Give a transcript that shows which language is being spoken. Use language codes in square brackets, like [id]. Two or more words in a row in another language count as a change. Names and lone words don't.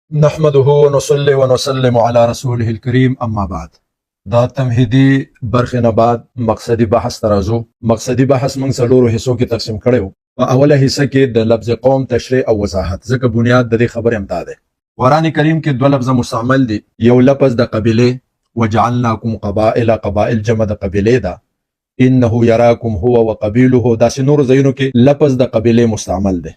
[ar] نحمده ونصلي ونسلم على رسوله الكريم اما بعد. [ps] دا تمهیدی برخې نه بعد مقصدی بحث ترازو. مقصدی بحث موږ څلورو حصو کې تقسیم کړو. په اوله حصہ کې د لفظ قوم تشریح او وضاحت، ځکه بنیاد د دې خبرې امدا ده. قرآن کریم کې دوه لفظ مستعمل دي. یو لفظ د قبیله [ar] وجعلناکم قبائل [ps] جمع د قبیله ده. [ar] انه یراکم هو وقبیله، [ps] دا نور ځایونو کې لفظ د قبیله مستعمل ده.